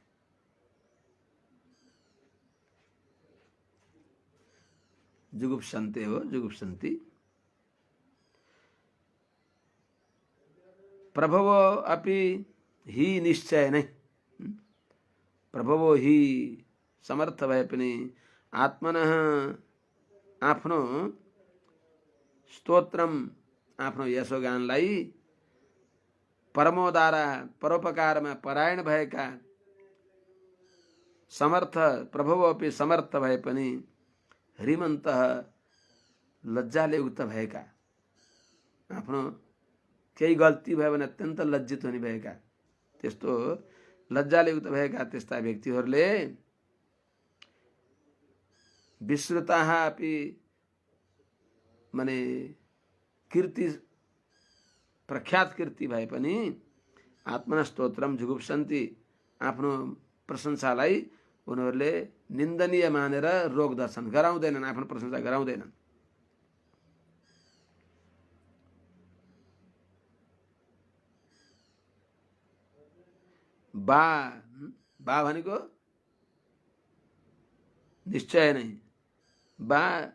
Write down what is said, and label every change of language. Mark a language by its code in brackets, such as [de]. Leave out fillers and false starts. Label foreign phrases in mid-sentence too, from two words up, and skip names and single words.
[sa] जुगुप्सन्ते हो, जुगुप्सन्ति। प्रभवो अपि हि [ne] निश्चय नै, प्रभवो हि समर्थ भए पनि आत्मनः आफ्नो स्तोत्रम आफ्नो यशोगानलाई परमोदारा परोपकारमा परायण भएका समर्थ [sa] प्रभवो अपि [ne] समर्थ भए पनि ह्रीमन्त लज्जाले युक्त भएका, आफ्नो केही गल्ती भयो भने अत्यन्त लज्जित हुने भएका, त्यस्तो लज्जाले युक्त भएका त्यस्ता व्यक्तिहरूले [sa] विश्रुताः अपि [ne] माने कीर्ति प्रख्यात कीर्ति भए पनि [sa] आत्मना स्तोत्रम जुगुप्सन्ति [ne] आफ्नो प्रशंसालाई उनीहरूले निन्दनीय मानेर रोक्दछन्, गराउँदैनन्, आफ्नो प्रशंसा गराउँदैनन्। बा भनेको निश्चय नै, बा